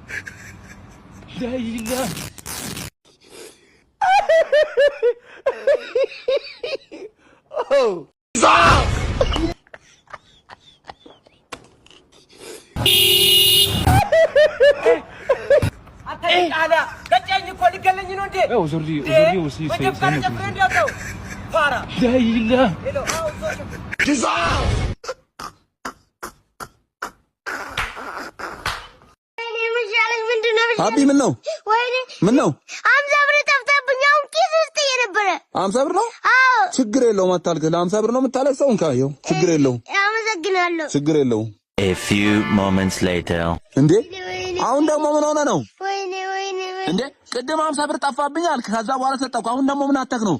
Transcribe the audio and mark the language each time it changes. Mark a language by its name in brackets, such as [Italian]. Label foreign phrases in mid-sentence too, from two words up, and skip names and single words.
[French] Daïla. Oh. Aujourd'hui aussi c'est un autre jour. Daïla. [Amharic] አቢ ምን ነው? ወይኔ ምን ነው? 50 ብር ጠፍታብኝ አሁን ኪስ ውስጥ የነበረ 50 ብር ነው? አዎ። ችግር የለውም አታልቅስ። ለ50 ብር ነው የምታለቅሰው? እንካየው። ችግር የለውም። አመሰግናለሁ። ችግር የለውም። [English] A few moments later. [Amharic] እንዴ አሁን ደግሞ ምን ሆነ ነው? ወይኔ እንዴ ቅድም 50 ብር ጠፋብኝ አልክ። ከዛ በኋላ ሰጠኩ። አሁን ደግሞ ምን አተክ ነው?